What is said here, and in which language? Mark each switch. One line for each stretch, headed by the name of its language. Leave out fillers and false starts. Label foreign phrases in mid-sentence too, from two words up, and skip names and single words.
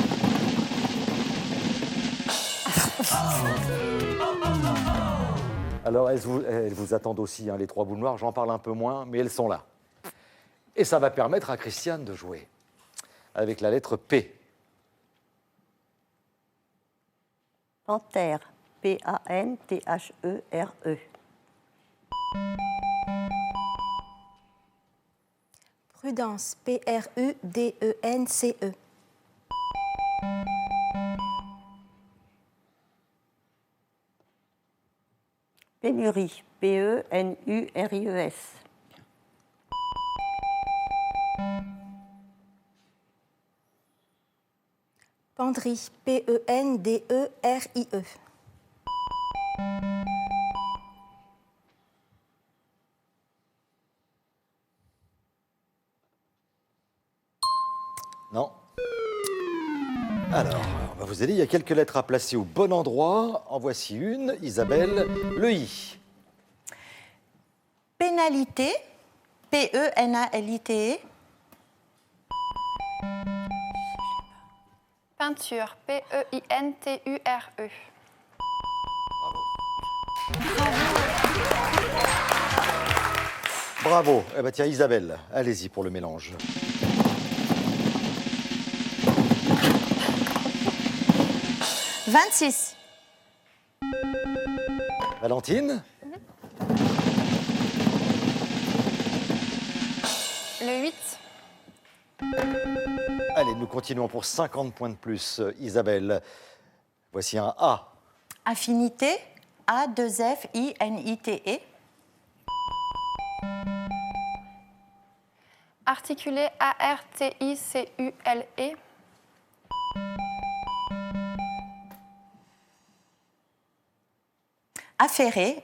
French: Alors, elles vous attendent aussi, hein, les trois boules noires. J'en parle un peu moins, mais elles sont là. Et ça va permettre à Christiane de jouer avec la lettre P. Panthère. P-A-N-T-H-E-R-E. Prudence. P-R-U-D-E-N-C-E. Pénurie. P-E-N-U-R-I-E-S. Penderie. P-E-N-D-E-R-I-E. Non. Alors, on va vous aider. Il y a quelques lettres à placer au bon endroit. En voici une. Isabelle, le I. Pénalité. P-E-N-A-L-I-T-E. Peinture. P-E-I-N-T-U-R-E. Bravo. Eh ben, tiens, Isabelle, allez-y pour le mélange. « 26. Valentine, Le 8. allez, nous continuons pour 50 points de plus. Isabelle, voici un A. Affinité. A-2-F-I-N-I-T-E. Articulé. A-R-T-I-C-U-L-E. Affairé.